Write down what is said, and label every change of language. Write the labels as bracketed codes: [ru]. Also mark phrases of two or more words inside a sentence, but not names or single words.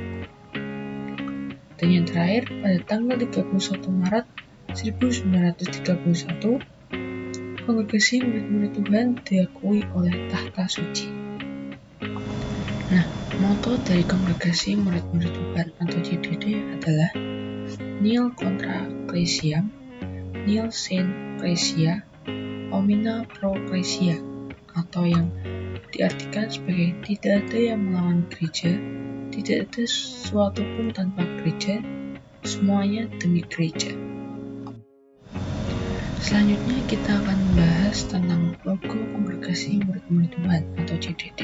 [id] Dan yang terakhir, pada tanggal 31 Maret 1931, Kongregasi Murid-Murid Tuhan diakui oleh Tahta Suci. Nah, moto dari Kongregasi Murid-Murid Tuhan atau CDD adalah [la] Nil contra Ecclesiam, Nil sine Ecclesia, Omnia pro Ecclesia, [id] atau yang diartikan sebagai tidak ada yang melawan gereja, tidak ada sesuatu pun tanpa gereja, semuanya demi gereja. Selanjutnya kita akan membahas tentang logo Kongregasi Murid-Murid Tuhan atau CDD.